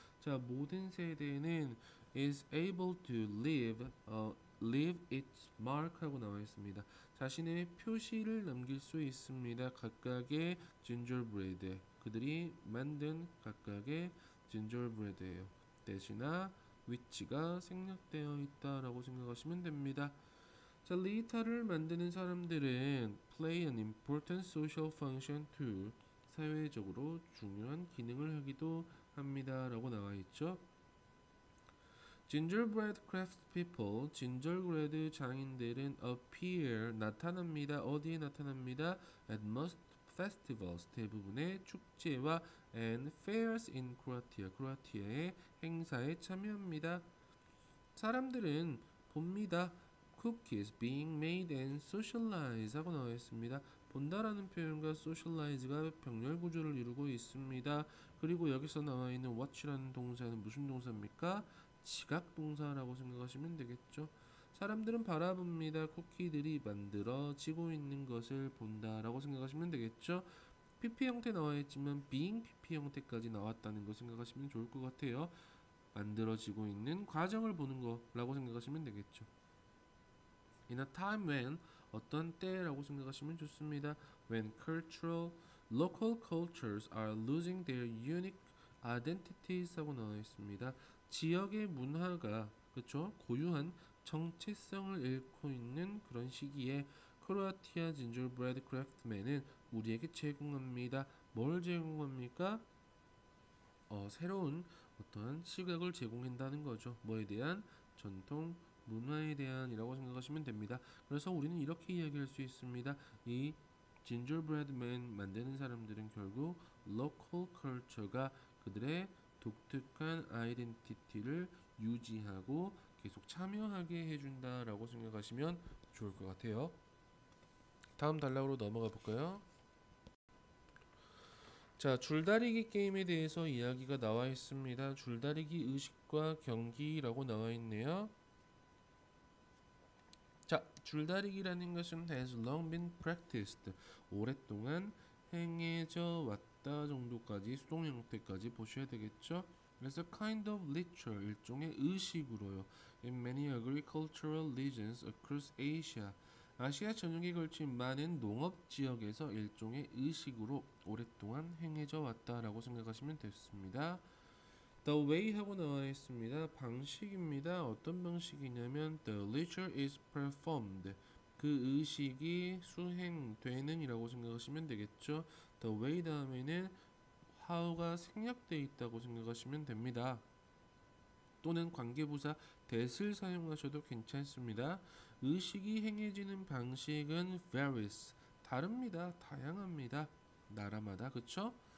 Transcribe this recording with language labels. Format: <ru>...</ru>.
<ko>자, 모든 세대는</ko> <en>is able to leave its mark</en> <ko>하고 나와 있습니다. 자신의 표시를 남길 수 있습니다. 각각의 gingerbread 그들이 만든 각각의 gingerbread예요. 대시나 which가 생략되어 있다라고 생각하시면 됩니다. 자, 리타를 만드는 사람들은</ko> <en>play an important social function too.</en> <ko>사회적으로 중요한 기능을 하기도 합니다. 라고 나와 있죠.</ko> <en>gingerbread craft people,</en> <ko>진저브레드 장인들은</ko> <en>appear,</en> <ko>나타납니다. 어디에 나타납니다?</ko> <en>at most festivals,</en> <ko>대부분의 축제와</ko> <en>and fairs in Croatia,</en> <ko>크로아티아의 행사에 참여합니다. 사람들은 봅니다.</ko> <en>cookies being made and socialize</en> <ko>하고 나와 있습니다. 본다라는 표현과 socialize가 병렬 구조를 이루고 있습니다. 그리고 여기서 나와 있는 watch라는 동사는 무슨 동사입니까? 지각 동사라고 생각하시면 되겠죠. 사람들은 바라봅니다. 쿠키들이 만들어지고 있는 것을 본다라고 생각하시면 되겠죠. PP 형태 나와 있지만 being PP 형태까지 나왔다는 거 생각하시면 좋을 것 같아요. 만들어지고 있는 과정을 보는 거라고 생각하시면 되겠죠.</ko> <en>In a time when,</en> <ko>어떤 때라고 생각하시면 좋습니다.</ko> <en>When local cultures are losing their unique identities</en> <ko>하고 나와 있습니다. 지역의 문화가 그렇죠? 고유한 정체성을 잃고 있는 그런 시기에 크로아티아 진저브레드 크래프트맨은 우리에게 제공합니다. 뭘 제공합니까? 새로운 어떠한 시각을 제공한다는 거죠. 뭐에 대한? 전통 문화에 대한이라고 생각하시면 됩니다. 그래서 우리는 이렇게 이야기할 수 있습니다. 이 진저브레드맨 만드는 사람들은 결국 local culture가 그들의 독특한 아이덴티티를 유지하고 계속 참여하게 해준다라고 생각하시면 좋을 것 같아요. 다음 단락으로 넘어가 볼까요? 자, 줄다리기 게임에 대해서 이야기가 나와 있습니다. 줄다리기 의식과 경기라고 나와 있네요. 자, 줄다리기라는 것은</ko> <en>has long been practiced.</en> <ko>오랫동안 행해져 왔다 정도까지 수동 형태까지 보셔야 되겠죠. 그래서</ko> <en>kind of ritual,</en> <ko>일종의 의식으로요.</ko> <en>In many agricultural regions across Asia.</en> <ko>아시아 전역에 걸친 많은 농업 지역에서 일종의 의식으로 오랫동안 행해져 왔다라고 생각하시면 됐습니다. The way 하고 나와 있습니다. 방식입니다. 어떤 방식이냐면</ko> <en>the ritual is performed.</en> <ko>그 의식이 수행되는 이라고 생각하시면 되겠죠. The way 다음에는 how가 생략되어 있다고 생각하시면 됩니다. 또는 관계부사 that을 사용하셔도 괜찮습니다. 의식이 행해지는 방식은 varies, 다릅니다. 다양합니다. 나라마다. 그쵸?</ko>